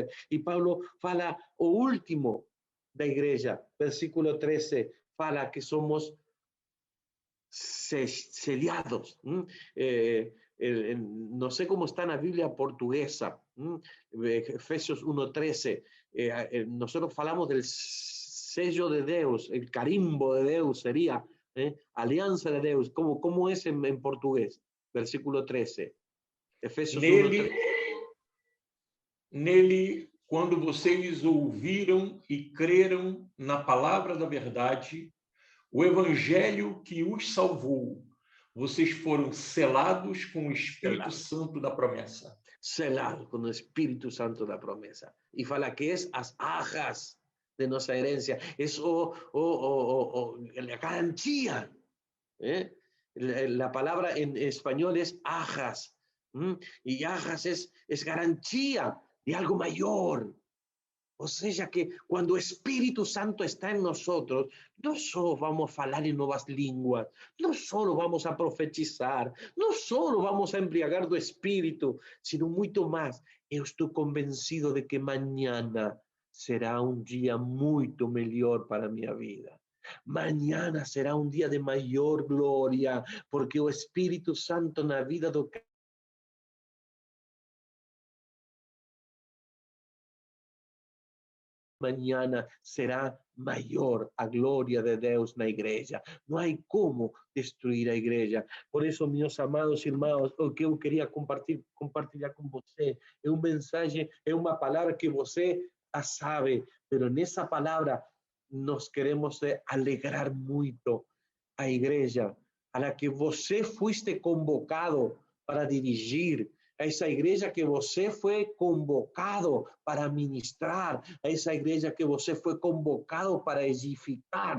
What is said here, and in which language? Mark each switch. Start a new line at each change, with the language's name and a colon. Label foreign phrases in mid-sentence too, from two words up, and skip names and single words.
Portuguese: E Paulo fala o último da igreja, versículo 13, fala que somos sellados. Não sei como está na Bíblia portuguesa, Efésios 1:13,
Spanish: nosotros falamos del sello de Deus, el carimbo de Deus sería, alianza de Deus. ¿Cómo es en portugués? Versículo 13.
Portuguese: Efésios 1:13. Nele, quando vocês ouviram e creram na palavra da verdade, o evangelho que os salvou, vocês foram selados com o Espírito Santo da promessa. Selado com o Espírito Santo da promessa. E fala que as arras de nossa herência, é a garantia.
Spanish: La palabra en español es arras. Y arras es garantía de algo mayor. O sea que cuando el Espíritu Santo está en nosotros, no solo vamos a falar en nuevas lenguas, no solo vamos a profetizar, no solo vamos a embriagar do Espíritu, sino mucho más.
Portuguese: Eu estou convencido de que
Spanish: mañana será un día
Portuguese: muito melhor para minha vida.
Spanish: Mañana será un día de mayor gloria,
Portuguese: porque o Espíritu Santo na vida do mañana será maior a glória de Deus na igreja. Não há como destruir a igreja. Por isso, meus amados irmãos, o que eu queria compartilhar com você é uma mensagem, é uma palavra que você a sabe, mas nessa palavra nós queremos alegrar muito a igreja a la que você fuiste convocado para dirigir, a essa igreja que você foi convocado para ministrar, a essa igreja que você foi convocado para edificar.